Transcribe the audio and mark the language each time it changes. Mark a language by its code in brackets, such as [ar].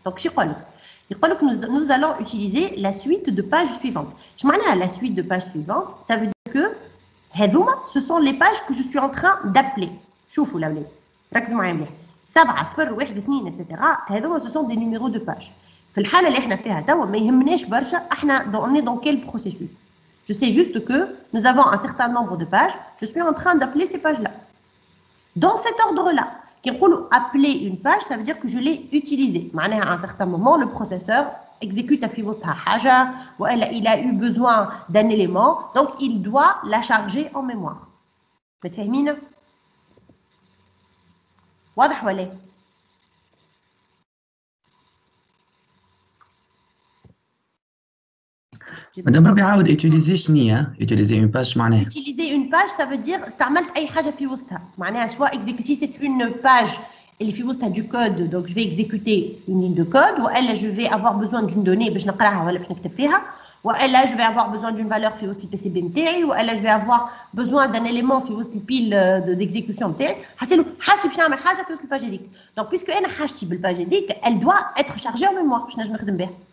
[fr] Donc, nous allons utiliser la suite de pages suivantes. Je m'en ai à la suite de pages suivantes, ça veut dire que ce sont les pages que je suis en train d'appeler. [ar] Choufou la blé. ركزوا معايا مليح. 7 0 1 2 etc. هذوما [fr] ce sont des numéros de pages. [ar] في الحالة اللي احنا فيها توا ما يهمناش برشا احنا [fr] on est dans quel processus. Je sais juste que nous avons un certain nombre de pages, je suis en train d'appeler ces pages-là. Dans cet ordre-là, quand on appeler une page, ça veut dire que je l'ai utilisée. À un certain moment, le processeur exécute ou il a eu besoin d'un élément, donc il doit la charger en mémoire. [ar] متفاهمين؟ واضح ولا؟ مادام ربي عاود utiliser شنو [fr] utiliser une page [ar] معناها [fr] utiliser une page ça veut dire [ar] استعملت اي حاجه في وسطها [fr] معناها soit exécuter c'est une page اللي في وسطها du code donc je vais exécuter une ligne de code والا je vais avoir besoin d'une donnée [ar] باش نقراها ولا باش نكتب فيها [fr] والا je vais avoir besoin d'une valeur في وسط البي سي بي نتاعي والا je vais avoir besoin d'un élément في وسط البيل d'exécution نتاعي حاسيلو حاجه باش نعمل حاجه في وسط الباج هذيك donc puisque انا حاجتي بالباج هذيك elle doit être chargée en mémoire [ar] باش نجم نخدم بها.